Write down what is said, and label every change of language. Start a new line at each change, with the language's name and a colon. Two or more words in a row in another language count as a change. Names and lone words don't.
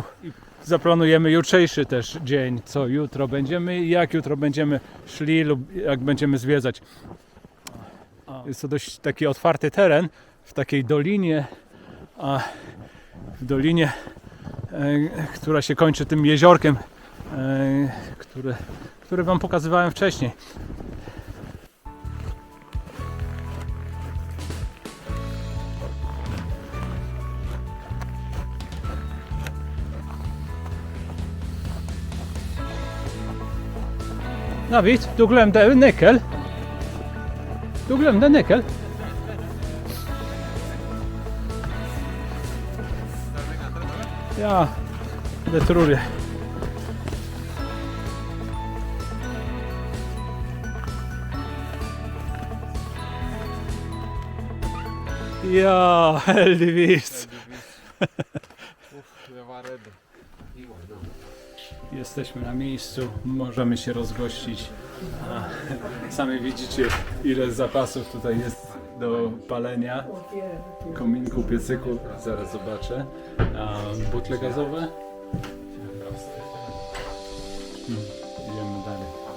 Polish: I zaplanujemy jutrzejszy też dzień, co jutro będziemy i jak jutro będziemy szli lub jak będziemy zwiedzać. Jest to dość taki otwarty teren w takiej dolinie, a w dolinie, która się kończy tym jeziorkiem, które Wam pokazywałem wcześniej.
Swedish: David, du glömde en nyckel. Du glömde en nyckel. Ja, det tror jag.
Norwegian: Ja, heldigvis.
Swedish: Jag var rädd.
Polish: Jesteśmy na miejscu, możemy się rozgościć. Sami widzicie, ile zapasów tutaj jest do palenia. Kominku, piecyku, zaraz zobaczę. Butle gazowe. Idziemy dalej.